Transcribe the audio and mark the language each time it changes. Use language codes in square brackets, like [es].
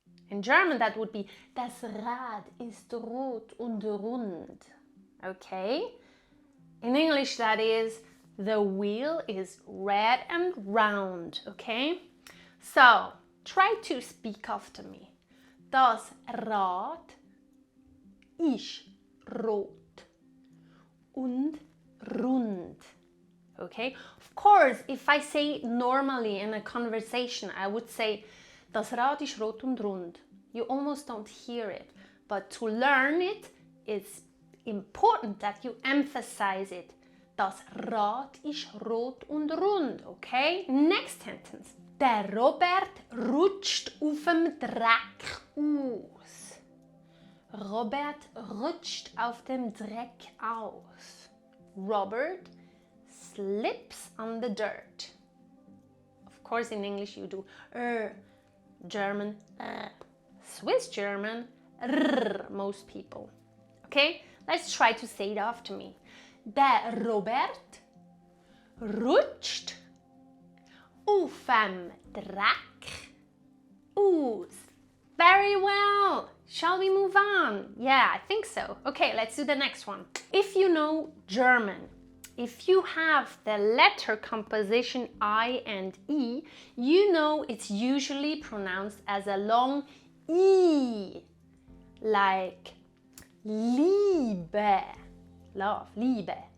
[en] In German, that would be [de] Das Rad ist rot und rund. [en] Okay? In English, that is the wheel is red and round. Okay? So, try to speak after me. [de] Das Rad ist rot und rund. [en] Okay? Of course, if I say normally in a conversation, I would say [de] Das Rad ist rot und rund. [en] You almost don't hear it. But to learn it, it's important that you emphasize it. [de] Das Rad ist rot und rund. [en] Okay? Next sentence. [de] Der Robert rutscht auf dem Dreck aus. Robert rutscht auf dem Dreck aus. [en] Robert slips on the dirt. Of course, in English you do German Swiss German most people. Okay, let's try to say it after me. [de] Der Robert rutscht auf dem Dreck aus. [en] Very well. Shall we move on? Yeah, I think so. Okay, let's do the next one. If you know German, if you have the letter composition I and E, you know it's usually pronounced as a long E, like Liebe, love, Liebe.